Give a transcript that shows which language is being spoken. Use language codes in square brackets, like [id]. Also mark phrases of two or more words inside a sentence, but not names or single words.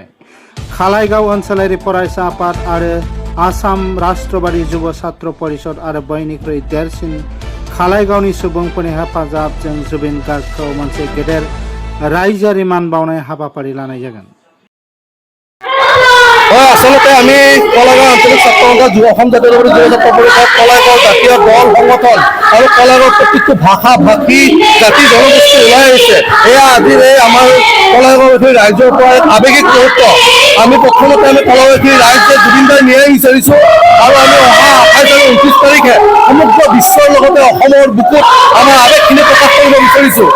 [brx] खालाइगाव ओनसोलारि फरायसा आफाद आरो आसाम राष्ट्रबादि जुब छात्र परिषद आरो बयनिख्रुइ देरसिन खालाइगावनि सुबुंफोरनि हेफाजाबजों जुबिन गार्गखौ मोनसे गेदेर रायजोआरि मान बावनाय हाबाफारि लानाय जागोन। [as] आसलते আমি কলাগাঁও আঞ্চলিক ছাত্ৰ সন্থা অসম জাতীয়তাবাদী যুৱ ছাত্ৰ পৰিষদ কলাগাঁও জাতীয় দল সংগঠন আৰু কলাগাঁৱৰ প্ৰতিটো ভাষা ভাষী জাতি জনগোষ্ঠী ওলাই আহিছে। এয়া আজিৰ এই আমাৰ কলাগাঁওবাসীৰ ৰাইজৰ পৰা এক আৱেগিক মুহূৰ্ত। আমি প্ৰথমতে আমি কলাগাঁওবাসীৰ ৰাইজে জুবিন দাই ন্যায় বিচাৰিছোঁ আৰু আমি অহা 28 আৰু 29 তাৰিখে সমগ্ৰ বিশ্বৰ লগতে অসমৰ বুকুত আমাৰ আৱেগখিনি প্ৰকাশ কৰিব বিচাৰিছোঁ।